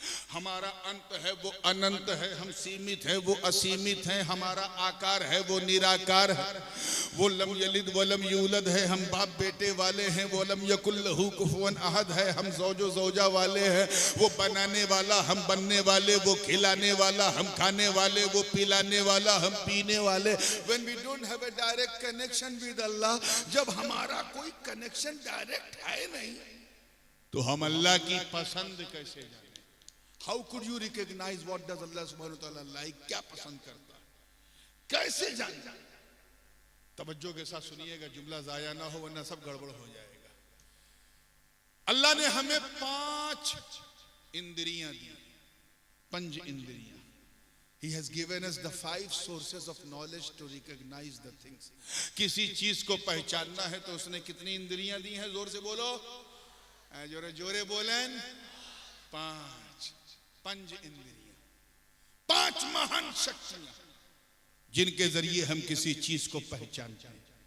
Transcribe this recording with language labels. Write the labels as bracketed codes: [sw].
[hi] हमारा अंत है, वो अनंत है, हम सीमित है, वो असीमित है, हमारा आकार है, वो निराकार है, वो [ar] लम यलिद वलम यूलद [hi] है, हम बाप बेटे वाले हैं, वो [ar] लम यकुल लहू कुफुवन अहद [hi] है, हम ज़ौजो ज़ौजा वाले हैं, वो बनाने वाला, हम बनने वाले, वो खिलाने वाला, हम खाने वाले, वो पिलाने वाला, हम पीने वाले। [en] When we don't have a direct connection with Allah, [hi] जब हमारा कोई कनेक्शन डायरेक्ट है नहीं, तो हम अल्लाह की पसंद कैसे जाने? [en] How could you recognize what does Allah subhanahu wa ta'ala like? [hi] क्या पसंद करता है, कैसे जाने? तवज्जो के साथ सुनिएगा, जुमला जाया ना हो वरना सब गड़बड़ हो जाएगा। अल्लाह ने हमें 5 इंद्रियां दी, 5 इंद्रियां। [en] He has given us the 5 sources of knowledge to recognize the things. [hi] किसी चीज को पहचानना है तो उसने कितनी इंद्रियां दी हैं? जोर से बोलो, जोरे जोरे बोलें। 5 पंच इंद्रियां, 5 महान शक्तियां जिनके जरिए हम किसी चीज को पहचानते हैं।